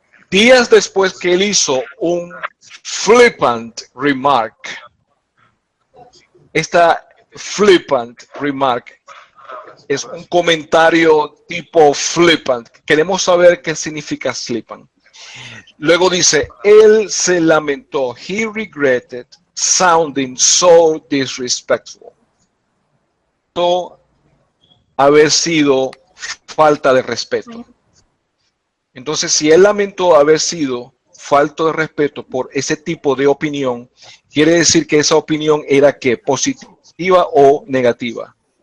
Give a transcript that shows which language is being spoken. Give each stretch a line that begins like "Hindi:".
Spanish: Días después que él hizo un flippant remark, esta flippant remark es un comentario tipo flippant. Queremos saber qué significa flippant. Luego dice, él se lamentó.
English: He regretted sounding so disrespectful.
Spanish: Haber sido falta de respeto. Entonces, si él lamentó haber sido falta de respeto por ese tipo de opinión, quiere decir que esa opinión era ¿qué? Positiva o negativa.